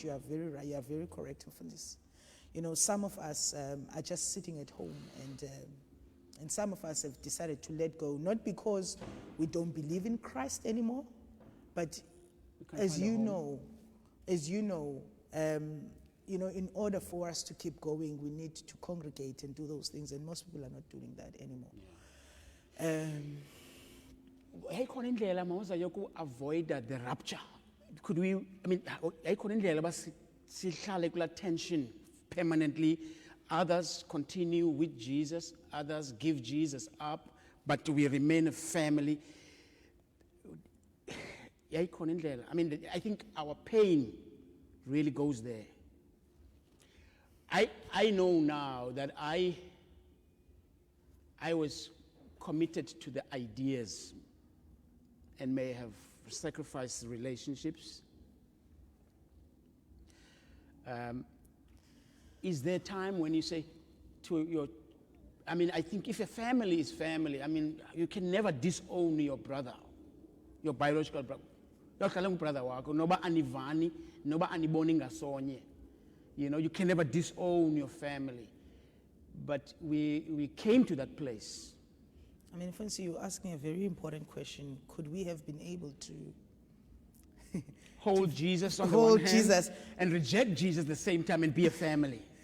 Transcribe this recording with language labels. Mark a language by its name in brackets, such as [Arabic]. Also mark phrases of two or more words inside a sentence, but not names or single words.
[English] You are very right, you are very correct for this. Some of us are just sitting at home and And some of us have decided to let go, not because we don't believe in Christ anymore, but as you know, in order for us to keep going, we need to congregate and do those things, and most people are not doing that anymore. [Xhosa] Hayikhona indlela Moza yoku [English] avoid the rapture. Could we, [Xhosa] hayikhona indlela ba sihlale kula tension permanently. [English] Others continue with Jesus, others give Jesus up, but we remain a family. [Xhosa] Hayikhona indlela. [English] I think our pain really goes there. I know now that I was committed to the ideas and may have sacrificed relationships. Is there a time when you say to your, I think if a family is family, you can never disown your brother, your biological brother. [Xhosa] Brother wako, noba anivani, noba aniboni ngasonye. [English] You can never disown your family. But we came to that place. Fancy, you're asking a very important question. Could we have been able to hold Jesus on the hold one hand Jesus and reject Jesus at the same time and be a family?